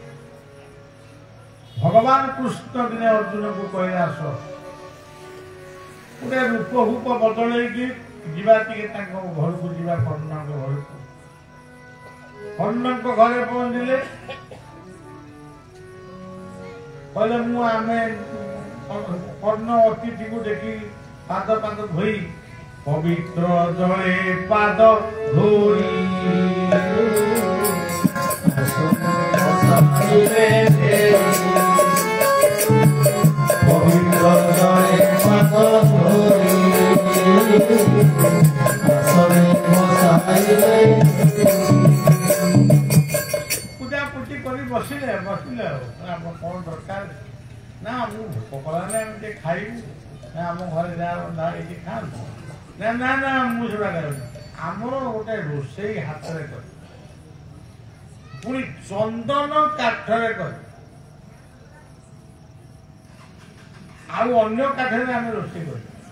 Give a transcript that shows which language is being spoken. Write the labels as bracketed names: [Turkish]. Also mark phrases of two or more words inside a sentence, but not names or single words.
[Odia] ଭଗବାନ କୃଷ୍ଣ ଦିନେ ଅର୍ଜୁନକୁ କହିଲେ, ଆସ ଗୋଟେ ରୂପ ବଦଳେଇକି ଯିବା, ଟିକେ ତାଙ୍କ ଘରକୁ ଯିବା, କର୍ଣ୍ଣଙ୍କ ଘରକୁ। କର୍ଣ୍ଣଙ୍କ ଘରେ ପହଞ୍ଚିଲେ କହିଲେ ମୁଁ ଆମେ କର୍ଣ୍ଣ ଅତିଥିକୁ ଦେଖି ପାଦ ଧୋଇ ପବିତ୍ର ଜଳେ ପାଦ ଧୋଇ ପବିତ୍ର ଜଳେ ପାଦ ଧରି ଆସନେ ବସାଇଲେ ପୂଜାପୂଜି କରି ବସିଲେ ଆଉ ଆପଣ କଣ ଦରକାର ନା ମୁଁ ଭୋକ କଲାନି ଆମେ ଟିକେ ଖାଇବୁ ନା ଆମ ଘରେ ଯାହା ରନ୍ଧା ହେଇଛି ଖାଆନ୍ତୁ ନା ନା ନା ମୁଁ ସେଟା ଖାଇବି ଆମର ଗୋଟେ ରୋଷେଇ ହାତରେ କରି ପୁଣି ଚନ୍ଦନ କାଠରେ କରି ଆଉ ଅନ୍ୟ କାଠରେ ଆମେ ରୋଷେଇ କରୁ।